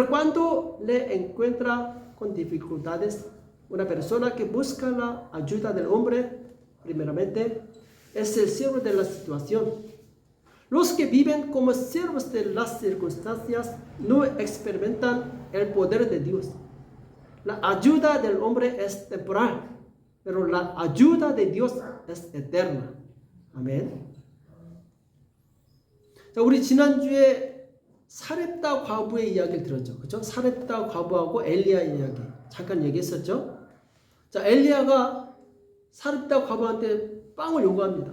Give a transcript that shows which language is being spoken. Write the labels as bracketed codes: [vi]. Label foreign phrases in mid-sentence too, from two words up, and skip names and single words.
[es] Pero cuando le encuentra con dificultades, una persona que busca la ayuda del hombre, primeramente, es el siervo de la situación. Los que viven como siervos de las circunstancias no experimentan el poder de Dios. La ayuda del hombre es temporal, pero la ayuda de Dios es eterna. [ko] 아멘. 자, 우리 지난주에 사렙다 과부의 이야기를 들었죠. 그렇죠? 사렙다 과부하고 엘리야 이야기 잠깐 얘기했었죠. 자, 엘리야가 사렙다 과부한테 빵을 요구합니다.